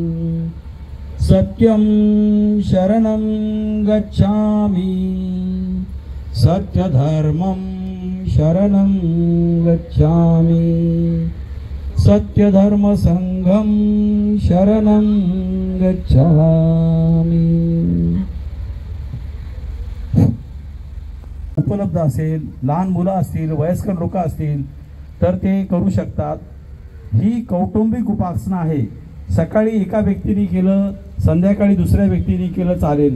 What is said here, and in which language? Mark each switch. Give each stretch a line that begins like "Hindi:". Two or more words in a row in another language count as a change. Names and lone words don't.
Pali: सत्यं शरणं गच्छामि सत्यधर्मं शरणं गच्छामि सत्यधर्म संघं शरणं गच्छामि।
Marathi: उपलब्ध असेल, लहान मुलं असतील, वयस्कर लोक असतील तर ते करू शकतात। ही कौटुंबिक उपासना आहे। सकाळी एका व्यक्तीने केलं, संध्याकाळी दुसऱ्या व्यक्तीने केलं चालेल।